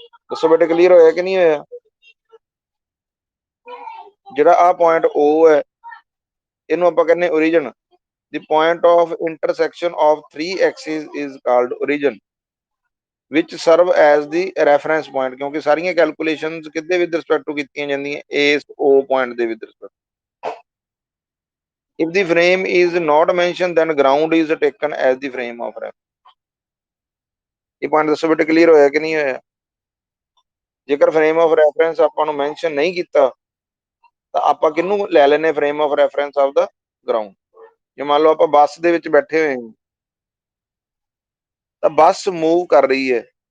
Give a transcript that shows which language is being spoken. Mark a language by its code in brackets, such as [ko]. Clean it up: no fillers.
[pa] ਦੱਸੋ ਬੇਟੇ ਕਲੀਅਰ ਹੋਇਆ ਕਿ ਨਹੀਂ ਹੋਇਆ? ਜਿਹੜਾ ਆ ਪੁਆਇੰਟ O ਹੈ, ਇਹਨੂੰ ਆਪਾਂ ਕਹਿੰਦੇ origin। [en] The point of intersection of three axes is called origin, which serve as the reference point, [pa] ਕਿਉਂਕਿ ਸਾਰੀਆਂ ਕੈਲਕੂਲੇਸ਼ਨਸ ਕਿਹਦੇ ਵਿਦ ਰਿਸਪੈਕਟ [en] To ਕੀਤੀਆਂ ਜਾਂਦੀਆਂ, ਇਸ O ਪੁਆਇੰਟ ਦੇ with respect. If the frame is not mentioned, then ground is taken as the frame of reference। [pa] ਇਹ point ਦੱਸੋ ਬੇਟੇ ਕਲੀਅਰ ਹੋਇਆ ਕਿ ਨਹੀਂ ਹੋਇਆ? ਜੇਕਰ ਫਰੇਮ ਆਫ ਰੈਫਰੈਂਸ ਆਪਾਂ ਨੂੰ ਮੈਂਸ਼ਨ ਨਹੀਂ ਕੀਤਾ, ਤਾਂ ਆਪਾਂ ਕਿਹਨੂੰ ਲੈ ਲੈਨੇ frame of reference of ਦਾ ground. ਜੇ ਮੰਨ ਲਓ ਆਪਾਂ ਬੱਸ ਦੇ ਵਿੱਚ ਬੈਠੇ ਹੋਏ ਹਾਂ, ਤਾਂ ਬੱਸ ਮੂਵ ਕਰ ਰਹੀ ਹੈ।